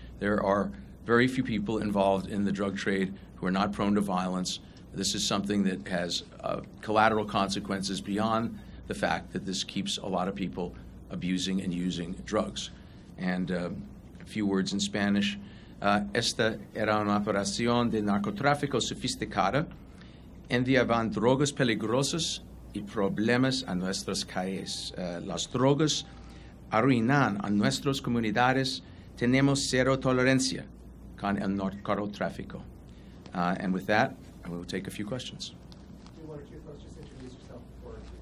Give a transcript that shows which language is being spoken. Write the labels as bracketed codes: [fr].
[en] There are very few people involved in the drug trade who are not prone to violence. This is something that has collateral consequences beyond the fact that this keeps a lot of people abusing and using drugs. And a few words in Spanish. [es] Esta era una operación de narcotráfico sofisticada. Enviaban drogas peligrosas y problemas a nuestras calles. Las drogas arruinan a nuestras comunidades. Tenemos cero tolerancia con el narcotráfico. [en] And with that, I will take a few questions. Do one or two folks just introduce yourself before?